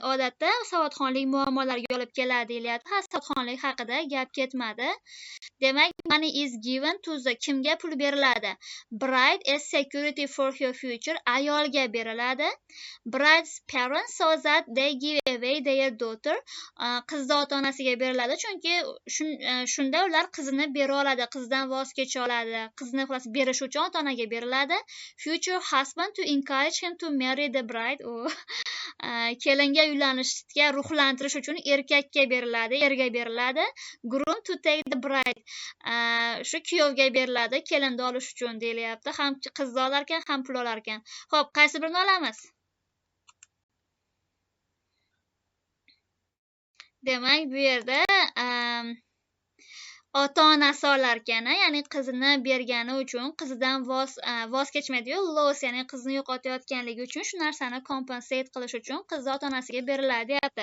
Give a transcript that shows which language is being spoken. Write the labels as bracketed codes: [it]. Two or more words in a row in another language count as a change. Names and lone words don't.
[uz] Odatda savodxonlik muammolariga olib keladi deyilyapti. Savodxonlik haqida gap ketmadi. Demak, [en] money is given to the, [uz] kimga pul beriladi? [en] Bride as security for her future, [uz] ayolga beriladi. [en] Bride's parents so that they give away their daughter, [uz] qizni ota-onasiga beriladi, chunki shunda ular qizini bera oladi, qizdan voz kecha oladi. Qizni xullas berish uchun ota-onaga beriladi. [en] Future husband to encourage him to marry the bride. [uz] kelinga uylanishga ruhlantirish uchun erkakka beriladi, erga beriladi. [en] Groom to take the bride. [uz] Shu kuyovga beriladi, kelinni olish uchun deyilyapti. Ham qizni olar ekan, ham pul olar ekan. Xo'p, qaysi birini olamiz? Demak, bu yerda ota-onasi olar ekan, ya'ni qizini bergani uchun qizidan voz kechmaydi-yu, loss, ya'ni qizni yo'qotayotganligi uchun shu narsani compensate qilish uchun qizni ota-onasiga beriladi deyapti.